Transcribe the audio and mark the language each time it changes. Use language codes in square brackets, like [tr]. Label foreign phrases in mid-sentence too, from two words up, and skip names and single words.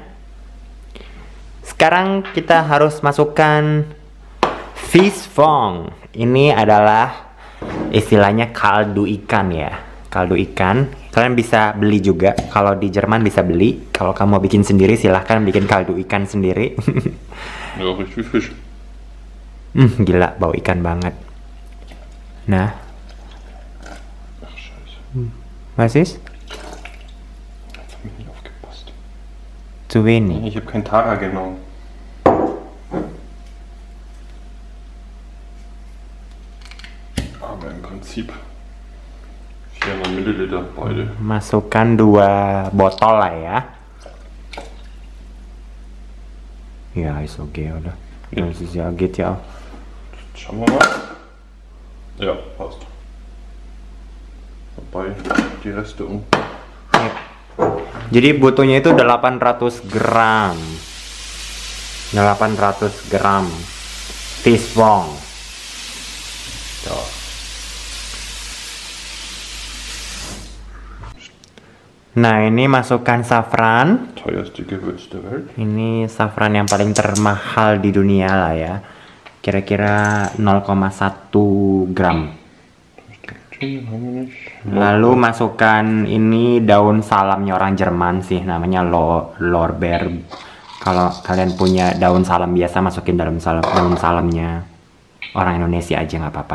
[id] Sekarang kita harus masukkan [en] fish fong. [id] Ini adalah istilahnya kaldu ikan ya. Kaldu ikan, kalian bisa beli juga. Kalau di Jerman bisa beli. Kalau kamu mau bikin sendiri silahkan bikin kaldu ikan sendiri. [de] Ja, richtig Fisch. [id] Gila, bau ikan banget. Nah, [de] Ach, scheiße. was ist? Jetzt hab ich nicht aufgepasst. Zu wenig. Ich habe kein Tara genommen. Aber im Prinzip 400 Milliliter beide. [id] Masukkan 2 botol lah ya. [de] Ja, ist okay, oder? Ja, das ist ja, geht ja auch. Schauen wir mal. Ja, passt. Dabei die Reste um. [id] Ya. Jadi butuhnya itu 800 gram. 800 gram [en] fish fong. [id] Tuh. Nah, ini masukkan safran. [de] Teuerste Gewürz der Welt. [id] Ini safran yang paling termahal di dunia lah ya. Kira-kira 0,1 gram. Lalu masukkan ini daun salamnya orang Jerman sih, namanya Lorbeer. Kalau kalian punya daun salam biasa, masukin daun salamnya orang Indonesia aja nggak apa-apa.